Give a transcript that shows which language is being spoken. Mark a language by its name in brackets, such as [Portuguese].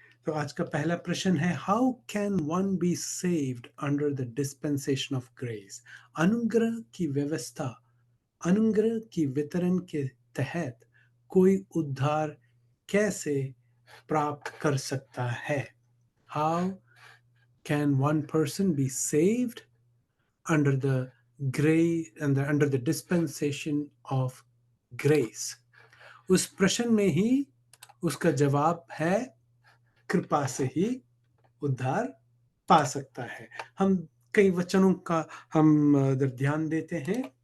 [Hindi] तो आज का पहला प्रश्न है, [English] How can one be saved under the dispensation of grace. [Hindi] अनुग्रह की व्यवस्था, अनुग्रह की वितरण के तहत कोई उद्धार कैसे प्राप्त कर सकता है। [English] How can one person be saved under the under the dispensation of grace। [Hindi] उस प्रश्न में ही उसका जवाब है, कृपा से ही उद्धार पा सकता है। हम कई वचनों का हम ध्यान देते हैं।